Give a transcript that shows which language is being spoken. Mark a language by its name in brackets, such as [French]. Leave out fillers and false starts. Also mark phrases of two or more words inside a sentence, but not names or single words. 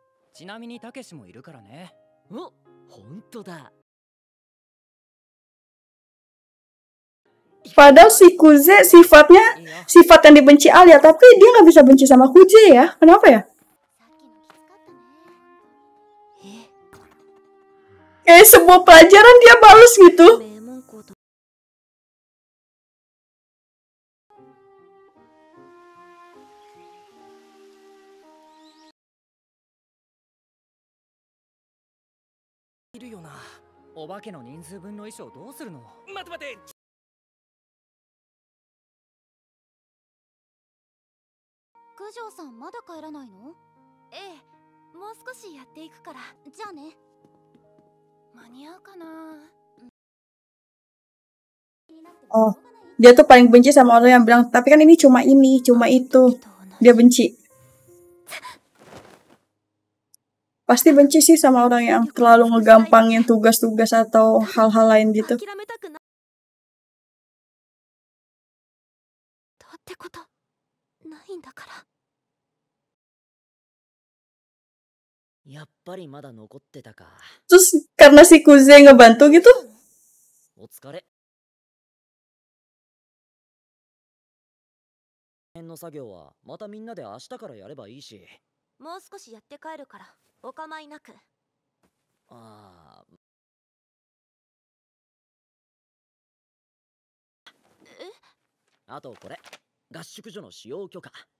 [Japanese] ちなみにたけしもいるからね。お、本当だ。 [Indonesian] Padahal si Kuze sifatnya Iya. sifat yang dibenci Alia, tapi dia nggak bisa benci sama Kuze ya. Kenapa ya? [Japanese] さっきのきつかったね。 [Indonesian] Kayak sebuah pelajaran dia balas gitu. [Japanese] 名門校といるよな。お化けの人数分の衣装どうするの？待て待て。九条さんまだ帰らないの？ええ、もう少しやっていくから。じゃあね。間に合うかな。 [Indonesian] Oh, dia tuh paling benci sama orang yang bilang, tapi kan ini, cuma itu. Dia benci. Pasti benci sih sama orang yang terlalu ngegampangin tugas-tugas atau hal-hal lain gitu. [Japanese] 諦めたくない。どうってことないんだから。やっぱりまだ残ってたか。 [Indonesian] Terus karena si Kuze ngebantu gitu, [Japanese] お疲れ。辺の作業はまたみんなで明日からやればいいし。もう少しやって帰るからお構いなく。ああ。あとこれ、合宿所の使用許可。